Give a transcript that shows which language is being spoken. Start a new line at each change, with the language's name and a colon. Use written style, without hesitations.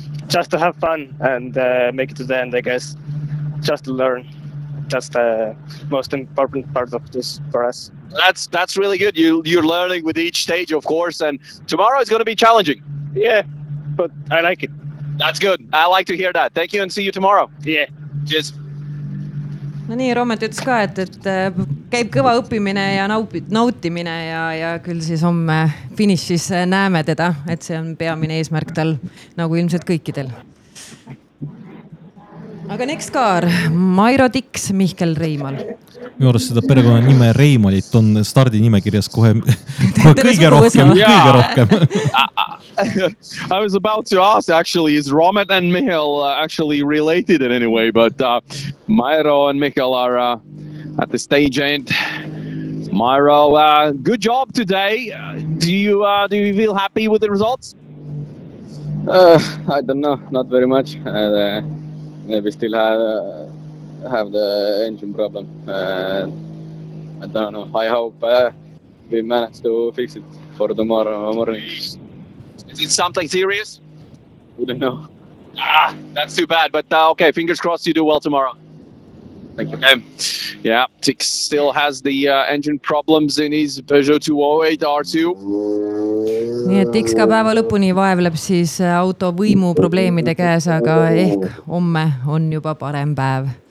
English: Just to have fun and make it to the end, I guess. Just to learn. That's the most important part of this for us. That's really good. You're learning with each stage, of course, and tomorrow is going to be challenging. Yeah, but I like it. That's good. I like to hear that. Thank you and see you tomorrow. Yeah. Cheers.
Estonian: No nii, Romet ütles ka, et käib kõva õppimine ja nautimine ja küll siis homme finishis näeme teda, et see on peamine eesmärk tal nagu ilmselt kõikidel.
English: Aga next car, Mairo Dix, Mihkel Reimal.
Estonian: Minu arust seda perekonna nime Reimalit on stardi nimekirjas kohe kõige rohkem.
English: I was about to ask, actually, is Romet and Mihkel actually related in any way? But Mairo and Mihkel are at the stage end. Mairo, good job today. Do you feel happy with the results? I don't know, not very much. We still have the engine problem. I don't know. I hope we manage to fix it for tomorrow morning. Is it something serious? We don't know. Ah, that's too bad. But okay, fingers crossed you do well tomorrow. Thank you. Okay. Yeah, Tix still has the engine problems in his Peugeot 208 R2.
Estonian: Nii et Tix ka päeva lõpuni vaevleb siis auto võimu probleemide käes, aga ehk homme on juba parem päev.